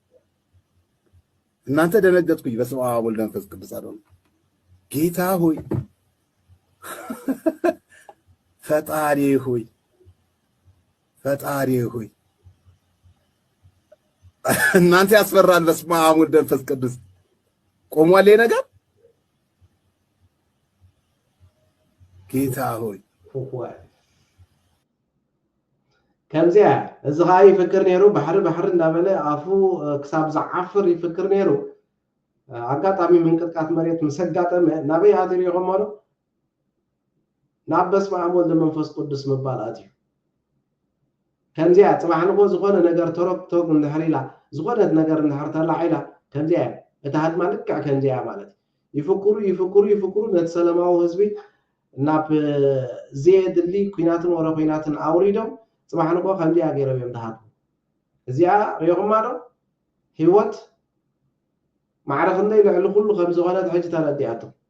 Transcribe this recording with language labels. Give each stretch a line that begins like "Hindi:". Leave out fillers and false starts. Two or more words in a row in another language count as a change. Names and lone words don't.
Amharic: እናንተ ደነገጥኩኝ።
Geez: በስመ አብ ወወልድ ወመንፈስ ቅዱስ
Amharic: አለው። ጌታ ሆይ ፈጣሪ ሆይ እናንተ ያስፈራል።
Geez: በስመ አብ ወወልድ ወመንፈስ ቅዱስ
Amharic: ቆሟል ነገር። ጌታ ሆይ
Tigrinya: ከምዚያ እዚ ኸዓ ይፍክር ነይሩ ባሕሪ እንዳበለ አፉ ክሳብ ዝዓፍር ይፍክር ነይሩ። አጋጣሚ ምንቅጥቃት መሬት ምስ ኣጋጠመ ናበይ ኣትዩ ኢኹም ሞ ናብ
Geez: በስመ አብ ወወልድ ወመንፈስ ቅዱስ
Tigrinya: ምባል ኣትዩ። ከምዚያ ፅባሕ ንጎ ዝኾነ ነገር ተረክቶግ እንድሕር ኢላ ዝኾነት ነገር እንድሕር ተላዒላ ከምዚያ እታ ሃድማ ልክዕ ከምዚያ ማለት ይፍክሩ ነቲ ሰላማዊ ህዝቢ ናብ ዘየድሊ ኩናትን ወረ ኩናትን ኣውሪዶም ፅባሕ ንጎ ከምዚያ ገይሮም እዮም ተሃድሙ። እዚኣ ሪኢኹማ ዶ ህይወት ማዕረ ክንደይ ልዕሊ ኩሉ ከም ዝኾነት ሕጂ ተረዲኣቶ።